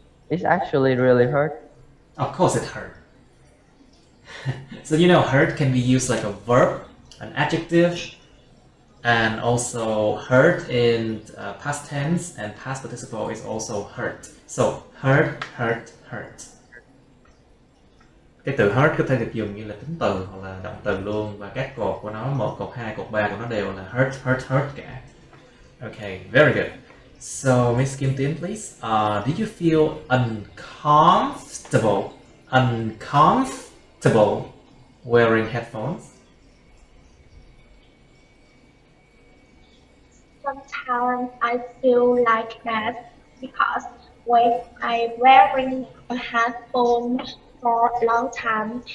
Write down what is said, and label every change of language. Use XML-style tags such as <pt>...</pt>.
<en>It's actually really hurt. Of course it hurt. So you know, hurt can be used like a verb, an adjective, and also hurt in past tense and past participle is also hurt. So hurt, hurt, hurt.</en> <vi>Cái từ hurt có thể được dùng như là tính từ hoặc là động từ luôn, và các cột của nó, 1, cột 2, cột 3 của nó đều là hurt, hurt, hurt cả.</vi> <en>Okay, very good. So Miss Kim Tin, please. Do you feel uncomfortable wearing headphones? Sometimes I feel like that because when I'm wearing a headphone for a long time,</en>